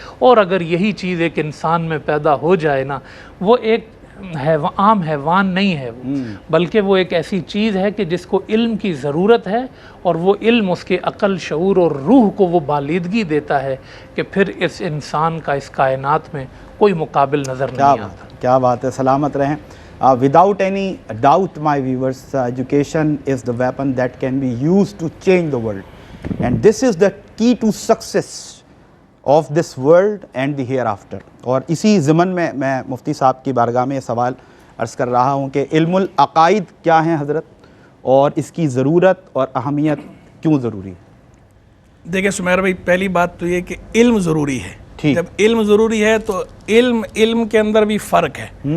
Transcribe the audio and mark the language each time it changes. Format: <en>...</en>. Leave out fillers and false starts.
<ur>اور اگر یہی چیز ایک انسان میں پیدا ہو جائے نا، وہ ایک عام حیوان نہیں ہے وہ، بلکہ وہ ایک ایسی چیز ہے کہ جس کو علم کی ضرورت ہے، اور وہ علم اس کے عقل، شعور اور روح کو وہ بالیدگی دیتا ہے کہ پھر اس انسان کا اس کائنات میں کوئی مقابل نظر نہیں آتا. کیا بات ہے. سلامت رہیں.</ur> <en>Without any doubt, my viewers, education is the weapon that can be used to change the world, and this is the key to success of this world and the hereafter.</en> <ur>اور اسی ضمن میں مفتی صاحب کی بارگاہ میں یہ سوال عرض کر رہا ہوں کہ علم العقائد کیا ہیں حضرت، اور اس کی ضرورت اور اہمیت کیوں ضروری ہے؟ دیکھیں سمیر بھائی، پہلی بات تو یہ کہ علم ضروری ہے. جب علم ضروری ہے تو علم کے اندر بھی فرق ہے.</ur>